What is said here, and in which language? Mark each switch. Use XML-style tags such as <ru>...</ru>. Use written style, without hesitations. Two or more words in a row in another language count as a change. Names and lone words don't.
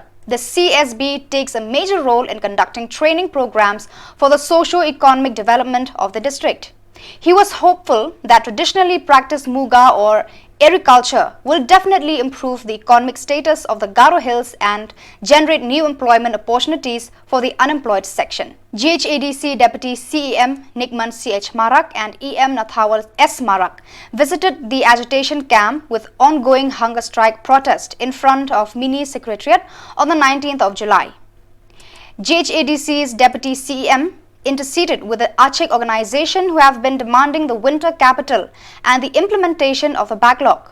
<en>The CSB takes a major role in conducting training programs for the socio-economic development of the district. He was hopeful that traditionally practiced Muga or agriculture will definitely improve the economic status of the Garo Hills and generate new employment opportunities for the unemployed section. GHADC Deputy CEM Nikman CH Marak and EM Nathawal S Marak visited the agitation camp with ongoing hunger strike protest in front of Mini Secretariat on the 19th of July. GHADC's Deputy CEM interceded with the Achek organization who have been demanding the winter capital and the implementation of the backlog.</en>